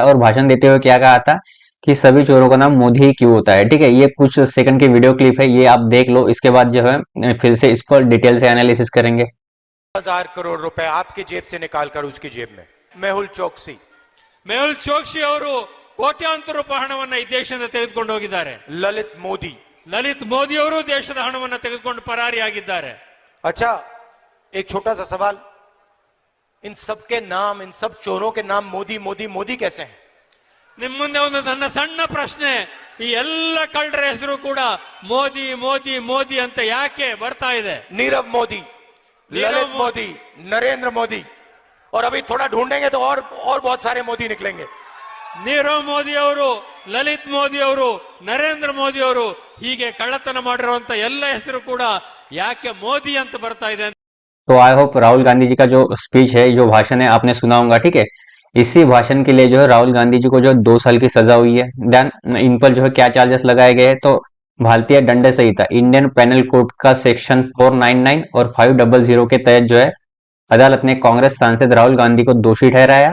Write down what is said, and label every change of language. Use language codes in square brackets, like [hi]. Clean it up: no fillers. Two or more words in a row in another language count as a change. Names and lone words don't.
[hi] और भाषण देते हुए क्या कहा था कि सभी चोरों का नाम मोदी ही क्यों होता है। ठीक है, ये कुछ सेकंड की [en] video clip [hi] है, ये आप देख लो। इसके बाद जो है फिर से इस पर डिटेल से एनालिसिस करेंगे। 1000 करोड़ रुपए आपकी जेब से निकालकर उसकी जेब में। मेहुल चोक्सी [kn] ಅವರು ಕೋಟ್ಯಾಂತರ ರೂಪಾಯಿ ಹಣವನ್ನು ಈ ದೇಶದಿಂದ ತೆಗೆದುಕೊಂಡು ಹೋಗಿದ್ದಾರೆ. [hi] ललित [kn] मोदी ಅವರು ದೇಶದ ಹಣವನ್ನು ತೆಗೆದುಕೊಂಡು ಪರಾರಿಯಾಗಿದ್ದಾರೆ. [hi] अच्छा, एक छोटा सा सवाल, इन सब के नाम, इन सब चोरों के नाम मोदी मोदी मोदी कैसे हैं? [kn] ನಿಮ್ಮ ಮುಂದೆ ಒಂದು ನನ್ನ ಸಣ್ಣ ಪ್ರಶ್ನೆ, ಈ ಎಲ್ಲ ಕಳ್ಳರ ಹೆಸರು ಕೂಡ ಮೋದಿ ಮೋದಿ ಮೋದಿ ಅಂತ ಯಾಕೆ ಬರ್ತಾ ಇದೆ? [hi] नीरव मोदी, ललित मोदी, नरेंद्र मोदी, और अभी थोड़ा ढूंढेंगे तो और बहुत सारे मोदी निकलेंगे। [kn] ನೀರವ್ ಮೋದಿ ಅವರು, ಲಲಿತ್ ಮೋದಿ ಅವರು, ನರೇಂದ್ರ ಮೋದಿ ಅವರು, ಹೀಗೆ ಕಳ್ಳತನ ಮಾಡಿರುವಂತ ಎಲ್ಲ ಹೆಸರು ಕೂಡ ಯಾಕೆ ಮೋದಿ ಅಂತ ಬರ್ತಾ ಇದೆ? [hi] तो [en] I hope [hi] राहुल गांधी जी का जो स्पीच है, जो भाषण है, आपने सुना होगा। ठीक है, इसी भाषण के लिए जो है राहुल गांधी जी को जो 2 साल की सजा हुई है। देन इन पर जो है क्या चार्जेस लगाए गए हैं, तो भारतीय दंड संहिता इंडियन पेनल कोड का सेक्शन 499 और 500 के तहत जो है अदालत ने कांग्रेस सांसद राहुल गांधी को दोषी ठहराया।